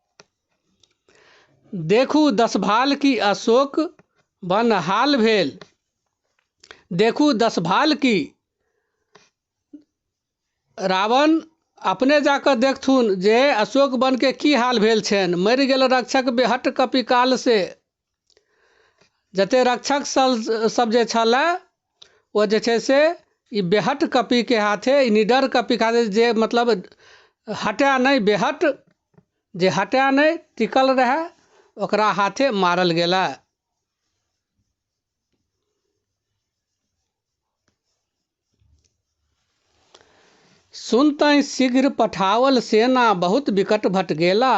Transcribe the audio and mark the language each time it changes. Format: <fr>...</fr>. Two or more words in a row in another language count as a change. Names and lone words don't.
<mai>देखू 10 भाल की अशोक वन हाल भेल, देखू 10 भाल की, रावण अपने जाकर देखथुन जे अशोक वन के की हाल भेल छनि। मरि गेल रक्षक बेहट कपि काल से। जते रक्षक सब जे छलै ओ जे छै से ई बेहट कपि के हाथे, ई निडर कपि के हाथे, जे मतलब हटै नहीं, बेहट जे हटै नहीं टिकल रहे, ओकरा हाथे मारल गेला। सुनतै शीघ्र पठावल सेना, बहुत विकट भट गेला।</mai>